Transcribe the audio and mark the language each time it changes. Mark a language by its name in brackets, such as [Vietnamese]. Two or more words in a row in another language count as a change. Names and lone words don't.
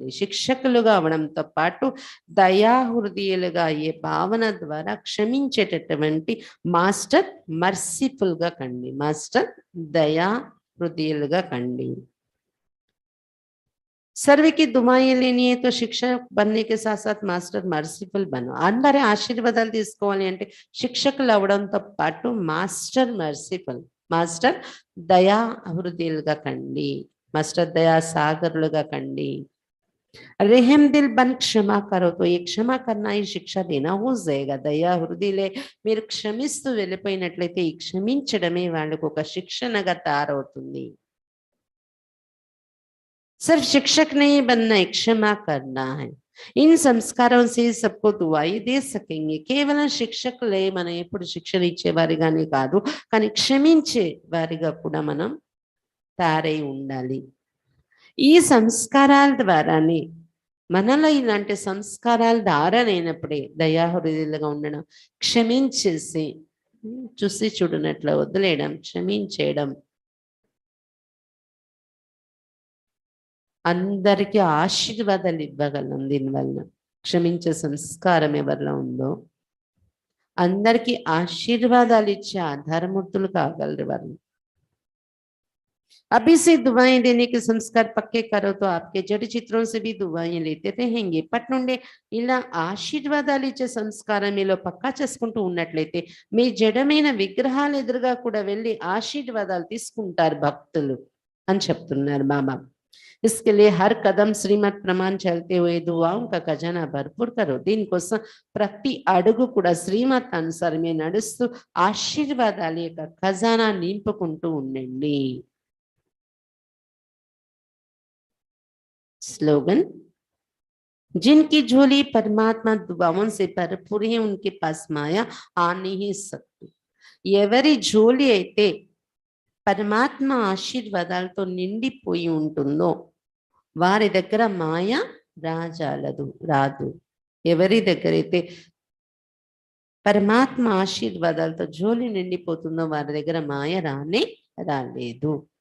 [Telugu] శిక్షకులుగా అవడంతో పాటు దయాహృదయులుగా అయ్యే భావన ద్వారా క్షమించేటటువంటి [English] master merciful [Telugu] గా కండి. మాస్టర్ దయాహృదయులుగా కండి. [Hindi] सर्वे की दुआएं लेनी है तो शिक्षक बनने के साथ साथ [Telugu] మాస్టర్ మర్సిఫుల్ బను. అందరి ఆశీర్వాదాలు తీసుకోవాలి అంటే శిక్షకులు అవడంతో పాటు [English] master merciful, [Telugu] మాస్టర్ దయా హృదయులుగా కండి, మాస్టర్ దయా సాగరులుగా కండి. [Hindi] रहम दिल बन क्षमा करो तो ये क्षमा करना ही शिक्षा देना हो जाएगा. [Telugu] దయా హృదయులే మీరు క్షమిస్తూ వెళ్ళిపోయినట్లయితే ఈ క్షమించడమే వాళ్ళకు ఒక శిక్షణగా తయారవుతుంది. [Hindi] सिर्फ शिक्षक नहीं बनना है, क्षमा करना है. इन संस्कारों से सबको दुआई दे सकेंगे. [Telugu] కేవలం శిక్షకులే మనం ఎప్పుడు శిక్షణ ఇచ్చేవారిగానే కాదు, కానీ క్షమించే వారిగా కూడా మనం తయారై ఉండాలి. ఈ సంస్కారాల ద్వారానే మనలో ఇలాంటి సంస్కారాలు ధారణైనప్పుడే దయాహృదయులుగా ఉండడం, క్షమించేసి చూసి చూడనట్లు వదిలేయడం, క్షమించేయడం, అందరికీ ఆశీర్వాదాలు ఇవ్వగలం. దీనివల్ల క్షమించే సంస్కారం ఎవరిలో ఉందో అందరికీ ఆశీర్వాదాలు ఇచ్చే ఆధారమూర్తులు కాగలరు వాళ్ళు. [Hindi] अभी से दुआएं देने के संस्कार पक्के करो तो आपके जड़ चित्रों से भी दुआएं लेते रहेंगे. [Telugu] ఇప్పటి నుండే ఇలా ఆశీర్వాదాలు ఇచ్చే సంస్కారం మీలో పక్కా చేసుకుంటూ ఉన్నట్లయితే మీ జడమైన విగ్రహాల ఎదురుగా కూడా వెళ్ళి ఆశీర్వాదాలు తీసుకుంటారు భక్తులు అని చెప్తున్నారు బాబా. [Hindi] इसके लिए हर कदम श्रीमत प्रमाण चलते हुए दुआओं का खजाना भरपूर करो. [Telugu] దీనికోసం ప్రతి అడుగు కూడా శ్రీమత్ అనుసారమే నడుస్తూ ఆశీర్వాదాల యొక్క ఖజానా నింపుకుంటూ ఉండండి. [Hindi] स्लोगन, जिनकी झोली परमात्मा दुआओं से भरपूर है उनके पास माया आ नहीं सकती. [Telugu] ఎవరి జోలి అయితే పరమాత్మ ఆశీర్వాదాలతో నిండిపోయి ఉంటుందో వారి దగ్గర మాయ రాదు. ఎవరి దగ్గర అయితే పరమాత్మ ఆశీర్వాదాలతో జోలి నిండిపోతుందో వారి దగ్గర మాయ రాలేదు.